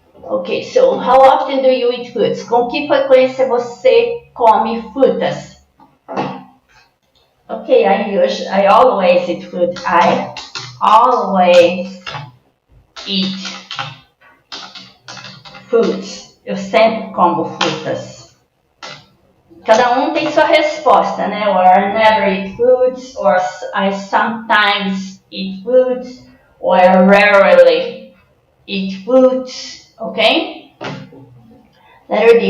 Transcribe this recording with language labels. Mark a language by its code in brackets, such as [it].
[en] Ok, so how often do you eat fruits? [pt] Com que frequência você come frutas? [en] Ok, I always eat fruit. I always eat fruits. [pt] Eu sempre como frutas. Cada um tem sua resposta, né? [en] Or I never eat fruits, or I sometimes eat fruits, or I rarely eat fruits. Okay? Letter D.